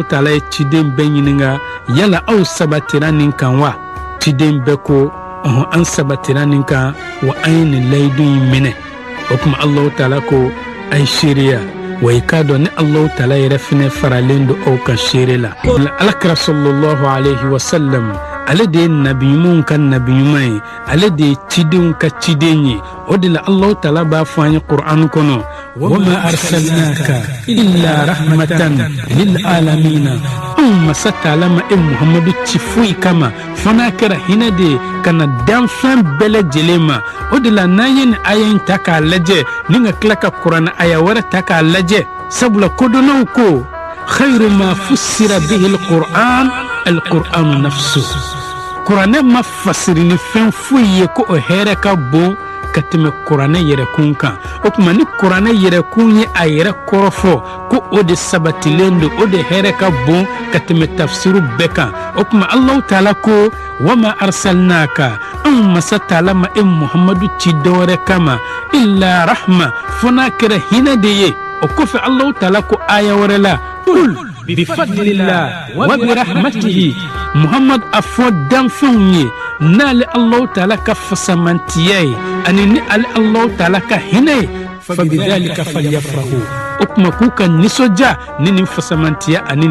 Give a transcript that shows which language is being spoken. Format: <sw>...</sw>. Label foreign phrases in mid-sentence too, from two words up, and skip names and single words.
<bm>Ta'ala ye ciden bɛɛ ɲininka yala aw sabatira nin kan wa ciden bɛɛ ko an sabatira nin kan wa an ye nin layidu in minɛ o kuma Allahu Ta'ala ko a ye seereya wa i k'a dɔn ni Allahu Ta'ala yɛrɛ fɛnɛ faralen do aw kan seere la alakira</bm> <ar>صلى الله عليه وسلم</ar> <bm>ale de ye nabi ɲumanw ka nabi ɲuman ye ale de ye cidenw ka ciden ye o de la Allahu Ta'ala b'a fɔ an ye Qur'an kɔnɔ</bm> <ar>وما أرسلناك إلا رحمة للعالمين</ar> <bm>anw masa Ta'ala ma Muhammadu ci foyi kama fana kɛra hinɛ de ye ka na danfɛn bɛɛ lajɛlen ma o de la n'an ye nin aya in ta k'a lajɛ ni ka tila ka kuranɛ aya wɛrɛ ta k'a lajɛ sabula kodɔnnaw ko</bm> <ar>خير ما فسر به القرآن القرآن</ar> <bm>nafsu kuranɛ ma fasiri ni fɛn foyi ye ko o hɛrɛ ka bon ka tɛmɛ kuranɛ yɛrɛkun kan o kuma ni kuranɛ yɛrɛkun ye a yɛrɛ kɔrɔfɔ ko o de sabatilen do o de hɛrɛ ka bon ka tɛmɛ tafsiru bɛɛ kan o kuma Allahu Ta'ala ko</bm> <ar>وما أرسلناك</ar> <bm>an masa Ta'ala ma Muhammadu ci dɔwɛrɛ kama</bm> <ar>إلا رحمة</ar> <bm>fo n'a kɛra hinɛ de ye o kɔfɛ Allahu Ta'ala ko aya wɛrɛ la</bm> <ar>قل بفضل الله وبرحمته</ar> <bm>Muhammad a fɔ danfɛnw ye n'ale Allahu Ta'ala ka fasamantiya ye ani ni ale Allahu Ta'ala ka hinɛ ye</bm> <ar>فبذلك فليفرحوا</ar> <bm>o kuma k'u ka nisɔndiya ni nin fasamantiya ani</bm>